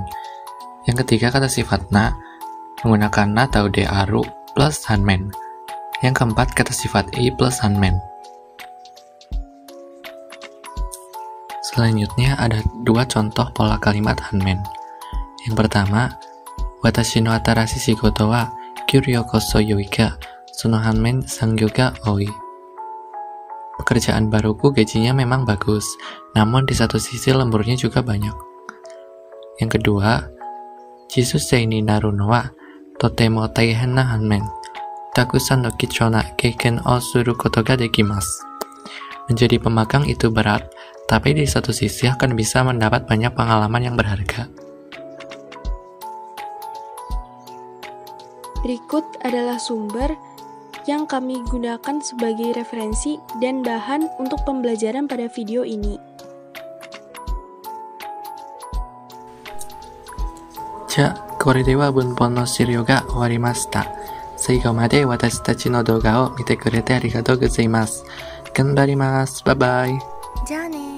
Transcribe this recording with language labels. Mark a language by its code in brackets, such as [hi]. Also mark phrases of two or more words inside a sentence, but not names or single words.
[id] Yang ketiga, kata sifat na, menggunakan na atau [ja] である [id] plus hanmen. Yang keempat, kata sifat i plus hanmen. Selanjutnya ada dua contoh pola kalimat hanmen. Yang pertama, [ja] 私の新しい仕事は給料こそ良いがその反面残業が多い. [id] Pekerjaan baruku gajinya memang bagus, namun di satu sisi lemburnya juga banyak. Yang kedua, [ja] 実習生になるのはとても大変な反面たくさんの貴重な経験をすることができます. [id] Menjadi pemagang itu berat, tapi di satu sisi akan bisa mendapat banyak pengalaman yang berharga. Berikut adalah sumber yang kami gunakan sebagai referensi dan bahan untuk pembelajaran pada video ini. [ja] じゃ、これでは文法の資料が終わりました. 最後まで私たちの動画を見てくれてありがとうございます。頑張ります. [en] Bye bye. [ja] じゃあね。